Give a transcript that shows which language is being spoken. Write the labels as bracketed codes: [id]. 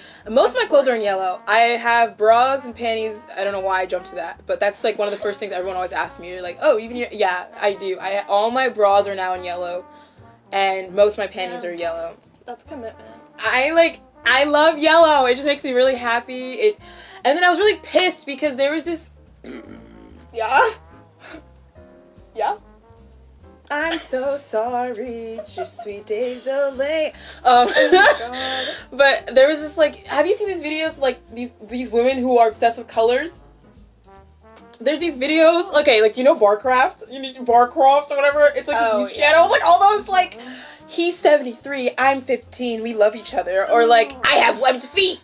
[en] Most of my clothes are in yellow. I have bras and panties. I don't know why I jumped to that, but that's, like, one of the first things everyone always asks me. You're like, oh, even your... Yeah, I do. All my bras are now in yellow, and most of my panties are yellow. That's commitment. I love yellow. It just makes me really happy. And then I was really pissed because there was this... Yeah? Yeah? I'm so sorry, [fr] je suis désolé. [en] Oh my god. But there was this like, have you seen these videos like these women who are obsessed with colors? There's these videos, okay, like you know Barcraft, Barcraft or whatever. It's like this news channel, like all those like, he's 73, I'm 15, we love each other, or like I have webbed feet.